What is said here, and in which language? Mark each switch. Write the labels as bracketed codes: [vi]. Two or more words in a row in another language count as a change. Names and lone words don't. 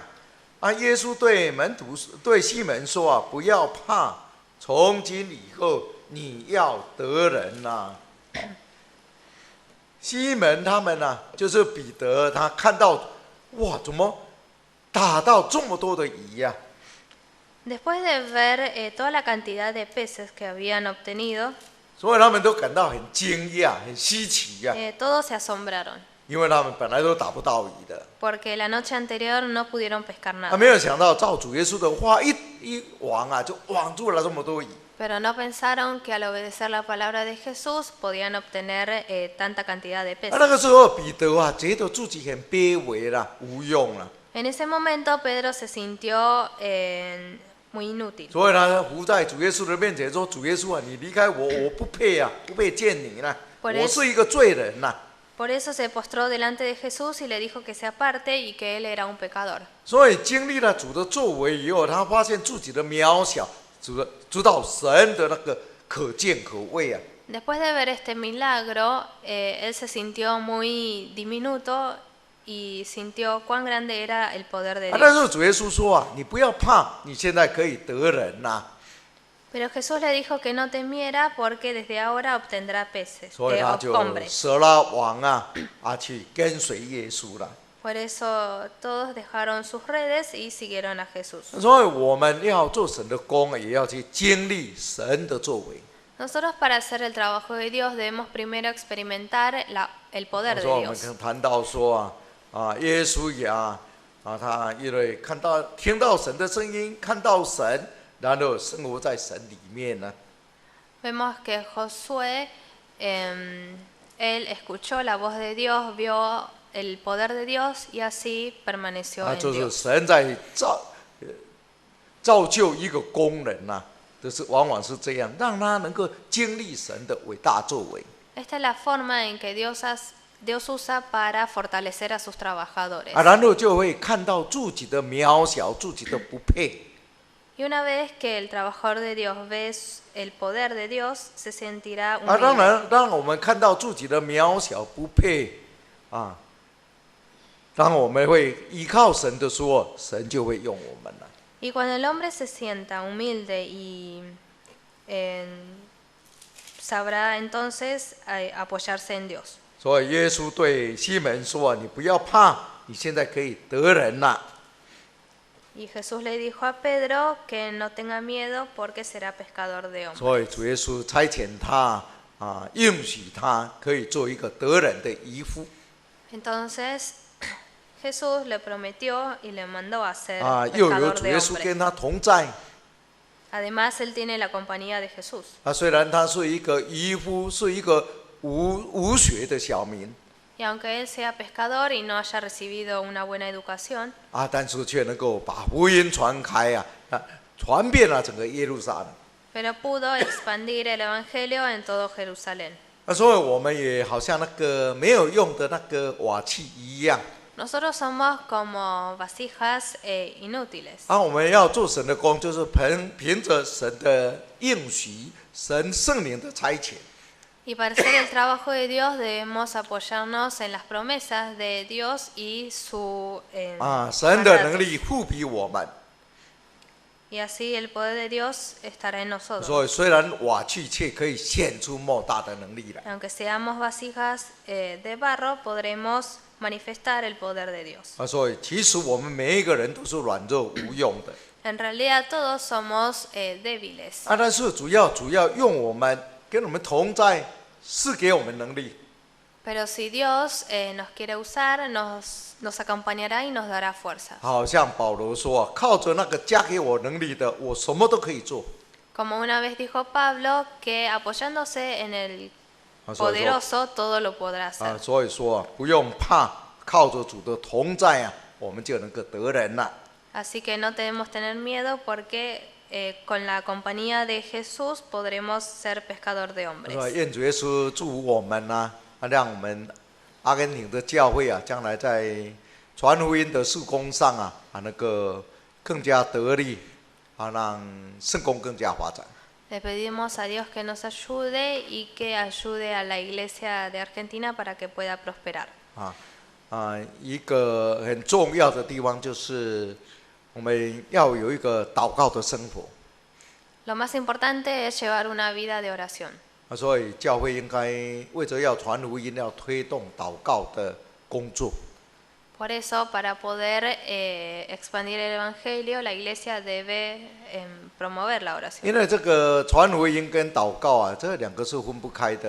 [zh] 耶稣对西门说啊，不要怕，从今以后你要得人呐、西门他们呢、就是彼得，他看到哇，怎么打到这么多的鱼呀、 [es] Después de ver toda la cantidad de peces que habían obtenido, [zh] 所以他们都感到很惊讶、很稀奇呀、 [es] todos se asombraron, [zh] 因为他们本来都打不到鱼的。 [es] porque la noche anterior no pudieron pescar [zh] 他 [es] nada. [zh] 没有想到，照主耶稣的话，一网啊，就网住了这么多鱼。 [es] Pero no pensaron que al obedecer la palabra de Jesús podían obtener tanta cantidad de [zh] 那 [es] peces. [zh] 个时候，彼得啊，觉得自己很卑微啦，无用啦， [es] En ese momento Pedro se sintió muy inútil. [zh] 所以他伏在主耶稣的面前说：“主耶稣啊，你离开我，我不配啊，不配见你啦， [es] Por [zh] 我是一个罪人呐。” [es] Por eso se postró delante de Jesús y le dijo que se aparte y que él era un pecador. [zh] 所以经历了主的作为以后，他发现自己的渺小，知道神的那个可见可畏啊。 [es] Después de ver este milagro, él se sintió muy diminuto y sintió cuán grande era el poder de [zh] 那 [es] Dios. [zh] 时候主耶稣说啊，你不要怕，你现在可以得人呐、 [es] Pero Jesús le dijo que no temiera porque desde ahora obtendrá peces, [zh] 所以他就 [es] hombres. [zh] 舍了网啊，去跟随耶稣了。 [es] Por eso todos dejaron sus redes y siguieron a Jesús. [zh] 所以我们要做神的工，也要去经历神的作为。 [es] Nosotros para hacer el trabajo de Dios debemos primero experimentar el poder [zh] 所 [es] de [zh] 以我们 [es] Dios. [zh] 谈到说耶稣也他因为听到神的声音，看到神，然后生活在神里面呢。 [es] Vemos que Josué, él escuchó la voz de Dios, vio el poder de Dios y así permaneció en [zh] 就是 [es] Dios. [zh] 神在造就一个工人呐、就是往往是这样，让他能够经历神的伟大作为。 [es] Esta es la forma en que Dios usa para fortalecer a sus trabajadores. [zh] 然后就会看到自己的渺小，自己的不配。 [es] Y una vez que el trabajador de Dios ve el poder de Dios, se sentirá [zh] 当 [es] humilde. [zh] 然，让我们看到自己的渺小不配当我们会依靠神的时候，神就会用我们了。 [es] Y cuando el hombre se sienta humilde y sabrá entonces apoyarse en Dios. [zh] 所以耶稣对西门说：“你不要怕，你现在可以得人了。” [es] Y Jesús le dijo a Pedro que no tenga miedo porque será pescador de hombres. [zh] 所以主耶稣差遣他应许他可以做一个得人的渔夫 [es] Entonces Jesús le prometió y le mandó a ser [zh] 又有 [es] pescador [zh] 主 [es] de [zh] 耶稣 [es] hombres. [zh] 跟他同在 [es] Además, él tiene la compañía de Jesús. [zh] 虽然他是一个渔夫，是一个无学的小民 [es] Y aunque él sea pescador y no haya recibido una buena educación, [zh] 但是却能够把福音传开传遍了整个耶路撒冷 [es] pero pudo expandir el evangelio en todo Jerusalén. [zh] 所以我们也好像那个没有用的那个瓦器一样 [es] Nosotros somos como vasijas inútiles. [zh] 我们要做神的工，就是凭着神的应许，神圣灵的差遣 [es] Y para hacer el trabajo de Dios debemos apoyarnos en las promesas de Dios y su [zh] 神的 [es] mandatos. [zh] 能力赋比我们。 [es] Y así el poder de Dios estará en nosotros. [zh] 所以虽然瓦器却可以显出莫大的能力来。 [es] Aunque seamos vasijas de barro, podremos manifestar el poder de Dios. [zh] 所以其实我们每一个人都是软弱无用的 [es] En realidad todos somos débiles. [zh] 但是主要用我们，跟我们同在，是给我们能力。 [es] Pero si Dios nos quiere usar, nos acompañará y nos dará fuerza. [zh] 好像保罗说靠着那个加给我能力的，我什么都可以做。 [es] Como una vez dijo Pablo, que apoyándose en el poderoso, todo lo podrá hacer. [zh] 所以说不用怕，靠着主的同在我们就能够得人了。 [es] Así que no debemos tener miedo porque con la compañía de Jesús podremos ser pescador de hombres. [zh] 愿主耶稣祝福我们让我们阿根廷的教会将来在传福音的事工上那个更加得力让圣工更加发展。 [es] Le pedimos a Dios que nos ayude y que ayude a la iglesia de Argentina para que pueda prosperar. [zh] 一个很重要的地方就是我们要有一个祷告的生活。 [es] Lo más importante es llevar una vida de oración. [zh] 所以教会应该为着要传福音，要推动祷告的工作。 [es] Por eso, para poder expandir el evangelio, la iglesia debe promover la oración. [zh] 因为这个传福音跟祷告这两个是分不开的。